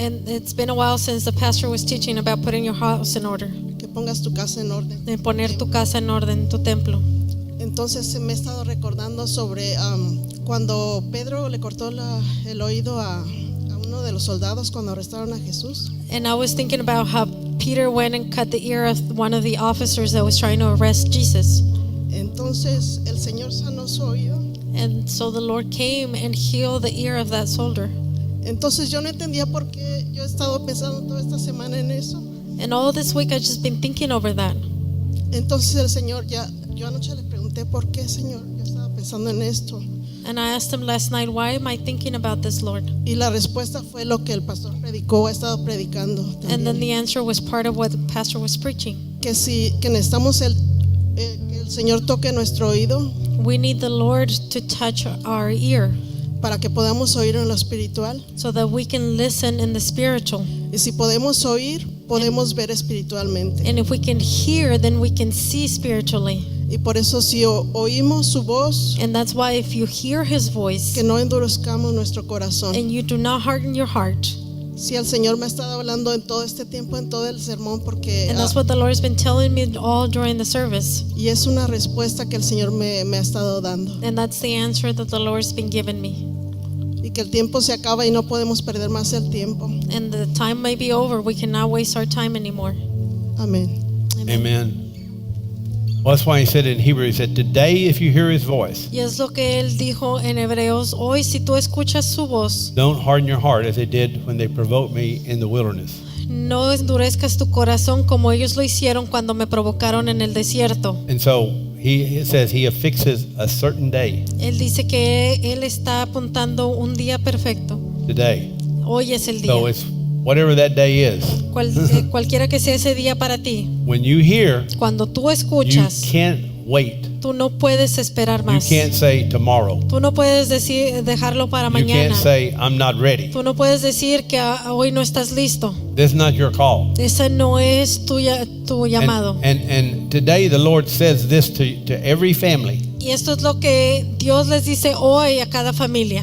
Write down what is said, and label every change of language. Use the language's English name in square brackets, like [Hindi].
[English] And it's been a while since the pastor was teaching about putting your house in order. [Spanish] Que pongas tu casa en orden. De poner tu casa en orden, tu templo. Entonces me he estado recordando sobre cuando Pedro le cortó el oído a uno de los soldados cuando arrestaron a Jesús. [English] And I was thinking about how Peter went and cut the ear of one of the officers that was trying to arrest Jesus. [Spanish] Entonces el Señor sanó su oído. [English] And so the Lord came and healed the ear of that soldier. [Spanish] Entonces yo no entendía por qué yo he estado pensando toda esta semana en eso. [English] And all this week I've just been thinking over that. [Spanish] Entonces el Señor yo anoche le pregunté por qué, Señor, yo estaba pensando en esto. [English] And I asked him last night, why am I thinking about this, Lord? [Spanish] Y la respuesta fue lo que el pastor predicó, ha estado predicando [English] And then [Spanish] también. [English] the answer was part of what the pastor was preaching. [Spanish] Que necesitamos que el Señor toque nuestro oído [English] We need the Lord to touch our ear [Spanish] para que podamos oír en lo espiritual. [English] so that we can listen in the spiritual. [Spanish] Y si podemos oír, podemos ver espiritualmente. [English] And if we can hear, then we can see spiritually. [Spanish] Y por eso si oímos su voz, [English] And that's why if you hear his voice [Spanish] que no endurezcamos nuestro corazón. [English] and you do not harden your heart, [Spanish] Si el Señor me ha estado hablando en todo este tiempo, en todo el sermón, porque [English] and that's what the Lord has been telling me all during the service. [Spanish] y es una respuesta que el Señor me ha estado dando. [English] And that's the answer that the Lord's been giving me. [Spanish] Y que el tiempo se acaba y no podemos perder más el tiempo. [English] And the time may be over. We cannot waste our time anymore. [Spanish] Amén. [English] Amen. Well, that's why he said in Hebrew, he said, today if you hear his voice, [Spanish] Y es lo que él dijo en Hebreos, hoy si tú escuchas su voz, [English] don't harden your heart as they did when they provoked me in the wilderness. [Spanish] no endurezcas tu corazón como ellos lo hicieron cuando me provocaron en el desierto. [English] And so he says he affixes a certain day, [Spanish] Él dice que él está apuntando un día perfecto. [English] today. [Spanish] Hoy es el día. [English] So it's whatever that day is. [Spanish] Cualquiera que sea ese día para ti, [English] When you hear, [Spanish] cuando tú [English] you [Spanish] escuchas, [English] can't wait. [Spanish] tú no puedes esperar [English] You [Spanish] más. [English] can't say tomorrow. [Spanish] Tú no puedes dejarlo para [English] You [Spanish] mañana. [English] can't say I'm not ready. [Spanish] Tú no puedes decir que hoy no estás listo. [English] This is not your call. [Spanish] Ese no es tu llamado. [English] And today the Lord says this to every family, [Spanish] Y esto es lo que Dios les dice hoy a cada familia.